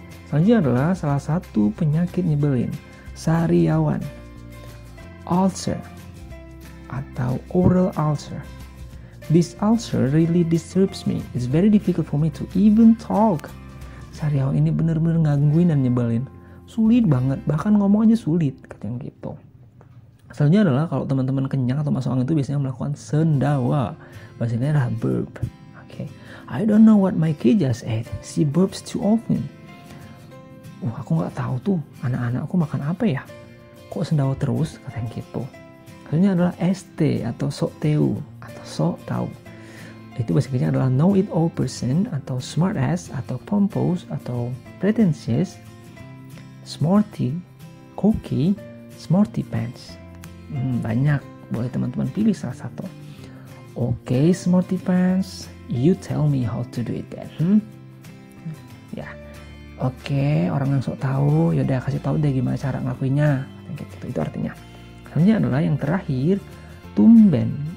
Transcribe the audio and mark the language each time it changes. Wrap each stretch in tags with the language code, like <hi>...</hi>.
<id>Selanjutnya adalah salah satu penyakit nyebelin, sariawan, ulcer, atau oral ulcer.</id> <en>This ulcer really disturbs me. It's very difficult for me to even talk.</en> <id>Sariawan ini bener-bener ngangguin dan nyebelin. Sulit banget, bahkan ngomong aja sulit, katanya gitu. Selanjutnya adalah kalau teman-teman kenyang atau masuk angin itu biasanya melakukan sendawa. Bahasanya adalah burp. Okay.</id> <en>I don't know what my kid just ate. She burps too often.</en> <id>Aku nggak tahu tuh anak-anakku makan apa ya. Kok sendawa terus, katanya gitu. Selanjutnya adalah ST atau sok tahu atau sok tahu. Itu basicnya adalah</id> <en>know it all person atau smart ass atau pompous atau pretentious, smarty, cocky, smarty pants.</en> <id>Banyak, boleh teman-teman pilih salah satu.</id> <en>Oke, smarty pants, you tell me how to do it then.</en> <id>Ya, oke, orang yang sok tahu, yaudah kasih tahu deh gimana cara ngelakuinnya. Gitu, itu artinya. Selanjutnya adalah yang terakhir, tumben.</id>